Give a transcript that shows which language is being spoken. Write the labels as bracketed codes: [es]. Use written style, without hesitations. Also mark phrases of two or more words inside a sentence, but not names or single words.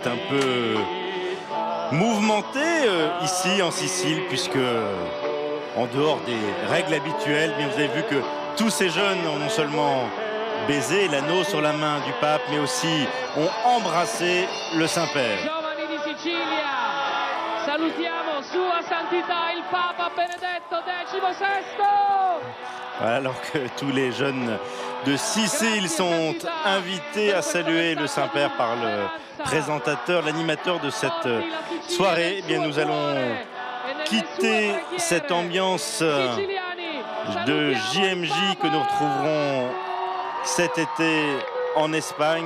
[fr] un peu mouvementé ici en Sicile, puisque en dehors des règles habituelles, bien vous avez vu que tous ces jeunes ont non seulement baisé l'anneau sur la main du pape, mais aussi ont embrassé le Saint-Père. [it] Giovani di Sicilia, salutiamo Sua Santità il Papa Benedetto XVI. [fr] Alors que tous les jeunes de Sicile sont invités à saluer le Saint-Père par le présentateur, l'animateur de cette soirée, eh bien nous allons quitter cette ambiance de JMJ que nous retrouverons cet été en Espagne.